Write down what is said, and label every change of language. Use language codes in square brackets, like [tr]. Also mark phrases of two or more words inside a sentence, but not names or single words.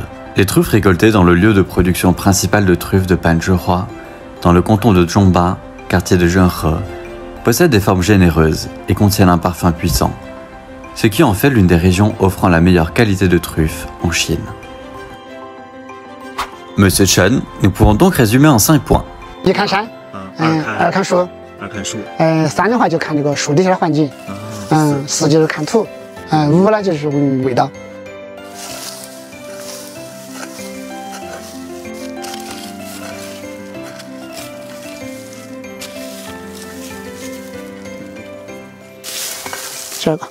[fr] Les truffes récoltées dans le lieu de production principal de truffes de Panzhihua, dans le canton de Zhongba, quartier de Zhenghe, possèdent des formes généreuses et contiennent un parfum puissant, ce qui en fait l'une des régions offrant la meilleure qualité de truffes en Chine. Monsieur Chen, nous pouvons donc résumer en 5 points. [zh] 一看山，二看树，3的话就看这个树底下的环境，4就是看土，5呢就是味道。这个